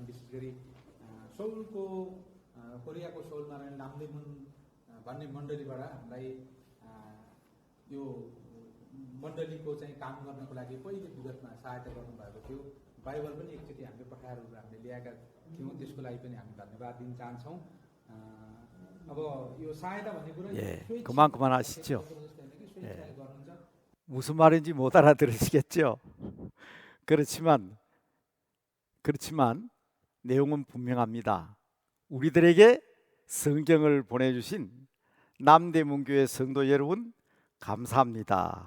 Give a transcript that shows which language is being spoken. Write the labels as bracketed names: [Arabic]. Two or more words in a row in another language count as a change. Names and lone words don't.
[Nepali] विशेष गरी सौलको कोरियाको सौलमा नामदेमुन भन्ने मण्डलीबाट हामीलाई यो मण्डलीको चाहिँ काम गर्नको लागि पहिले विगतमा सहायता गर्नुभएको थियो। बाइबल पनि एकचोटि हामीले पठाएर हामीले ल्याएका थियौँ, त्यसको लागि पनि हामी धन्यवाद दिन चाहन्छौँ। अब यो सहायता भन्ने कुरा [Korean] 그만하시죠. 무슨 말인지 못 알아들으시겠죠. 그렇지만 내용은 분명합니다. 우리들에게 성경을 보내주신 남대문교회 성도 여러분 감사합니다.